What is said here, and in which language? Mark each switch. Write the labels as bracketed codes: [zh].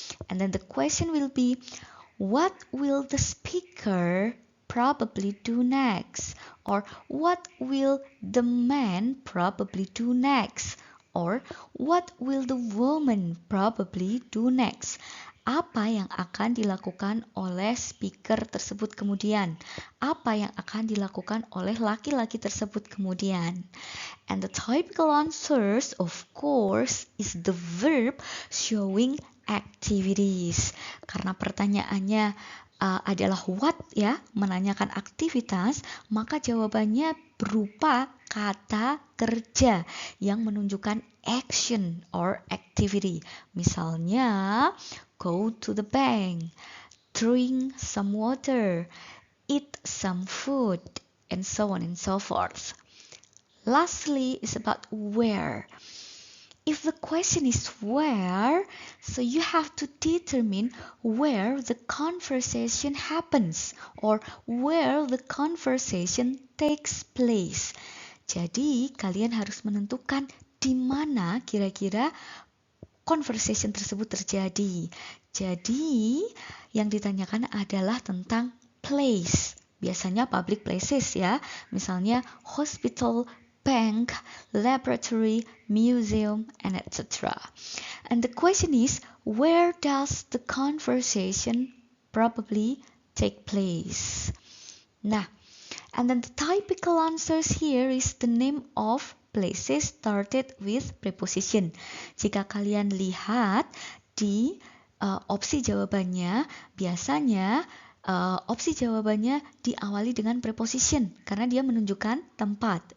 [en] And then the question will be, what will the speaker probably do next? Or what will the man probably do next? Or what will the woman probably do next? [id] Apa yang akan dilakukan oleh speaker tersebut kemudian? Apa yang akan dilakukan oleh laki-laki tersebut kemudian? [en] And the typical answers, of course, is the verb showing activities. [id] Karena pertanyaannya adalah what ya, menanyakan aktivitas, maka jawabannya berupa kata kerja yang menunjukkan [en] action or activity. [id] Misalnya, [en] go to the bank, drink some water, eat some food, and so on and so forth. Lastly is about where. If the question is where, so you have to determine where the conversation happens or where the conversation takes place. [id] Jadi, kalian harus menentukan di mana kira-kira conversation tersebut terjadi. Jadi, yang ditanyakan adalah tentang place. Biasanya [en] public places [id] ya. Misalnya [en] hospital, bank, laboratory, museum, and etc. And the question is, where does the conversation probably take place? [id] Nah, [en] and then the typical answers here is the name of places started with preposition. [id] Jika kalian lihat di opsi jawabannya, biasanya opsi jawabannya diawali dengan preposition karena dia menunjukkan tempat.